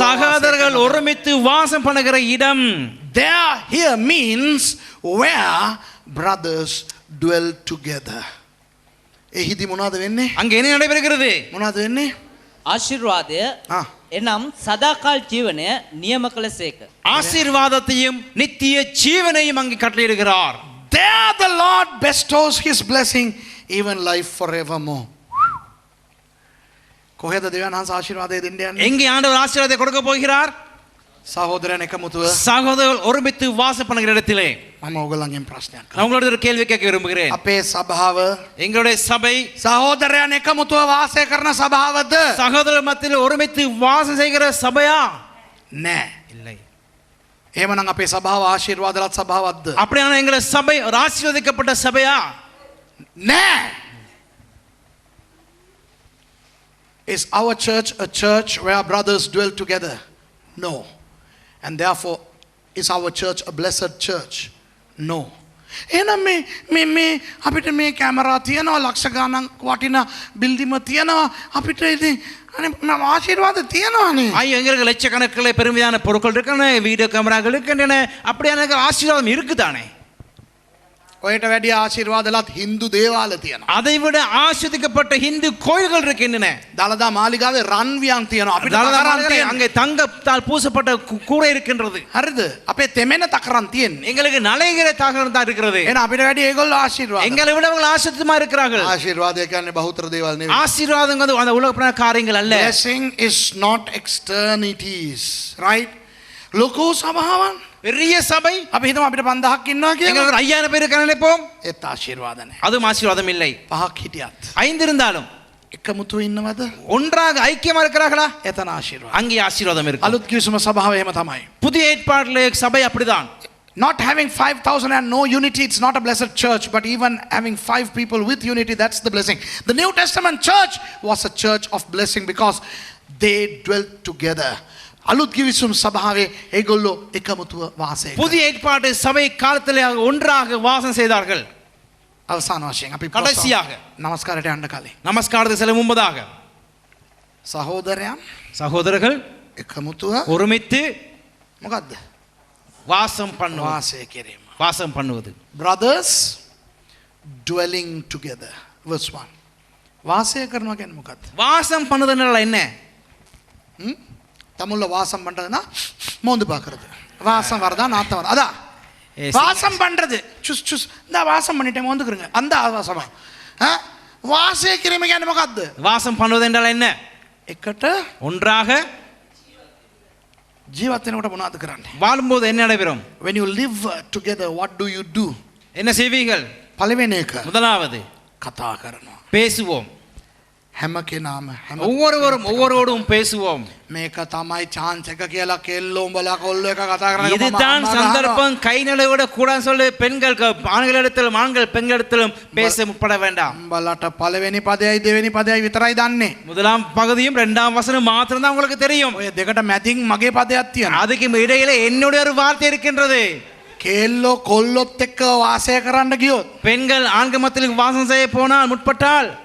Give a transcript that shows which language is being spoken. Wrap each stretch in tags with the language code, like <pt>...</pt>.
<ta>சகோதரர்கள் ஒருமித்து வாசம் பண்ணுகிற இடம்.</ta> <en>there here means where brothers dwell together.</en> <si>එහිදී මොනවද වෙන්නේ?</si> <ta>அங்கே என்ன நடைபெறுகிறது?</ta> <si>මොනවද වෙන්නේ? ආශිර්වාදය එනම් සදාකාල ජීවනය නියම කළසේක.</si> <ta>ஆசீர்வாதத்தையும் நித்திய ஜீவனையும் அங்கே கட்டளையிடுகிறார்.</ta> <en>there the Lord bestows his blessing, even life forevermore.</en> <si>කොහෙද දෙවියන් වහන්සේ ආශිර්වාදය දෙන්න යන්නේ?</si> <ta>எங்கே ஆண்டவர் ஆசீர்வாதத்தை கொடுக்க போகிறார்?</ta> <si>සහෝදරයන් එකමුතුව</si> <ta>சகோதரர்கள் ஒருமித்து வாசம் பண்ணுகிற இடத்திலே.</ta> <si>මම ඔයගොල්ලන්ගෙන් ප්‍රශ්නයක්</si> <ta>நான் உங்களோட ஒரு கேள்வி கேட்க விரும்புகிறேன்.</ta> <si>අපේ සභාව</si> <ta>எங்களுடைய சபை</ta> <si>සහෝදරයන් එකමුතුව වාසය කරන සභාවද?</si> <ta>சகோதரர் மத்தியில் ஒருமித்து வாசம் செய்கிற சபையா?</ta> <si>නෑ.</si> <ta>இல்லை.</ta> <si>එහෙමනම් අපේ සභාව ආශිර්වාදලත් සභාවක්ද?</si> <ta>அப்படியான எங்களுடைய சபை ஒரு ஆசீர்வதிக்கப்பட்ட சபையா?</ta> <si>නෑ.</si> <en>Is our church a church where brothers dwell together? No. And therefore, is our church a blessed church? No.</en> <si>එහෙනම් මේ අපිට මේ කැමරා තියනවා ලක්ෂ ගණන් වටින බිල්ඩිම තියනවා අපිට ඉතින් අනේ ආශිර්වාද තියනවානේ.</si> <ta>ஐயோ எங்களுக்கு லட்சக்கணக்கில் பெருமையான பொருட்கள் இருக்கின்றன, வீடியோ கேமராக்கள் இருக்கின்றன, அப்படியான ஆசீர்வாதம் இருக்குதானே?</ta> <si>ඔයට වැඩි ආශිර්වාදලත් හින්දු දේවාල තියෙනවා.</si> <ta>அதைவிட ஆஸ்வதிக்கப்பட்ட இந்து கோயில்கள் இருக்கின்றன.</ta> <si>දළදා මාලිගාවේ රන්වියන් තියෙනවා. අපිට</si> <ta>தலதா</ta> <si>තකරන්</si> <ta>மாளிகையில்</ta> <si>තියෙනවා.</si> <ta>அங்கே தங்கத்தால் பூசப்பட்ட கூரை இருக்கின்றது.</ta> <si>හරිද? අපේ තෙමෙන තකරන් තියෙන්නේ.</si> <ta>எங்களுக்கு நலைகிற தாகம் தான் இருக்கிறது.</ta> <si>එහෙනම් අපිට වැඩි ඒගොල්ලෝ ආශිර්වාද.</si> <ta>எங்களை விட அவங்க ஆசிரியமா இருக்கிறார்கள்.</ta> <si>ආශිර්වාදය කියන්නේ බහුතර දේවල් නෙවෙයි.</si> <ta>ஆசீர்வாதம் வந்து அந்த உலக காரியங்கள் அல்ல.</ta> <en>Blessing is not externities, right?</en> <si>ලොකු සභාවන්.</si> <ta>பெரிய சபை</ta> <si>අපි හිතමු අපිට 5000ක් ඉන්නවා කියලා.</si> <ta>எங்களுக்கு 5000 பேர் இருக்காங்க நினைப்போம்.</ta> <si>ඒත් ආශිර්වාද නැහැ.</si> <ta>அதுவும் ஆசீர்வாதம் இல்லை.</ta> <si>5ක් හිටියත්</si> <ta>5 இருந்தாலும்</ta> <si>එකමුතු ඉන්නවද?</si> <ta>ஒன்றாக ஐக்கியமா இருக்கிறார்களா?</ta> <si>එතන ආශිර්වාද.</si> <ta>அங்கே ஆசீர்வாதம் இருக்கு.</ta> <si>අලුත් කිවිසුම සභාව එහෙම තමයි.</si> <ta>புதிய ஏற்பாட்டிலே சபை அப்படிதான்.</ta> <en>Not having 5,000 and no unity, it's not a blessed church, but even having 5 people with unity, that's the blessing. The New Testament church was a church of blessing because they dwelt together.</en> <si>අලුත් කිවිසුම් සභාවේ ඒගොල්ලෝ එකමුතුව වාසය කරා.</si> <ta>புதிய ஏற்பாட்டு சபை காலத்திலே ஒன்றாக வாசம் செய்தார்கள்.</ta> <si>අවසාන වශයෙන් අපි</si> <ta>கடைசியாக</ta> <si>නමස්කාරයට යන්න කලින්</si> <ta>நமஸ்காரத்துக்கு செல்ல முன்பதாக</ta> <si>සහෝදරයන්</si> <ta>சகோதரர்கள்</ta> <si>එකමුතුව</si> <ta>ஒருமித்து</ta> <si>මොකද්ද?</si> <ta>வாசம் பண்ணுவது.</ta> <si>වාසය කිරීම.</si> <ta>வாசம் பண்ணுவது.</ta> <en>Brothers dwelling together. Verse 1.</en> <si>වාසය කරනවා කියන්නේ මොකද්ද?</si> <ta>வாசம் பண்ணுதுனால என்ன? தமிழ்ல வாசம் பண்றதுன்னா மோந்து பார்க்கறது. வாசம் வரதா நாத்தம் வரதா? அதான்</ta> <en>Yes.</en> <ta>வாசம் பண்றது. சுஸ் சுஸ் இந்த வாசம் பண்ணிட்டேன் மோந்துக்குறங்க. அந்த வாசமா?</ta> <si>වාසය කිරීම කියන්නේ මොකද්ද?</si> <ta>வாசம் பண்ணுவது என்றால் என்ன?</ta> <si>එකට</si> <ta>ஒன்றாக</ta> <si>ජීවත් වෙනකොට මොනවද කරන්නේ?</si> <ta>வாழும்போது என்ன நடைபெறும்?</ta> <en>When you live together, what do you do?</en> <ta>என்ன செய்வீர்கள்?</ta> <si>පළවෙනි එක</si> <ta>முதலாவது</ta> <si>කතා කරනවා.</si> <ta>பேசுவோம்.</ta> <si>හැම කෙනාම හැම</si> <ta>ஒவ்வொருவரோடும் பேசுவோம்.</ta> <si>මේක තමයි chance එක කියලා කෙල්ලෝ උඹලා කොල්ලෝ එක කතා කරන්නේ.</si> <ta>இதுதான் சந்தர்ப்பம். கை நழுவிட கூடாதுன்னு சொல்லி பெண்கள் ஆண்களிடத்திலும் ஆண்கள் பெண்களிடத்திலும் பேச முற்பட வேண்டாம்.</ta> <si>උඹලට පළවෙනි පදයයි දෙවෙනි පදයයි විතරයි දන්නේ.</si> <ta>முதலாம் பகுதியும் இரண்டாம் வசனம் மாத்திரம் தான் உங்களுக்கு தெரியும்.</ta> <si>ඔය දෙකට මැදින් මගේ පදයක් තියෙනවා.</si> <ta>அதுக்கு இடையில என்னுடைய ஒரு வார்த்தை இருக்கின்றது.</ta> <si>කෙල්ලෝ කොල්ලොත් එක්ක වාසය කරන්න ගියොත්</si> <ta>பெண்கள் ஆண்கள் மத்தியில் வாசம் செய்ய போனால் முற்பட்டால்</ta>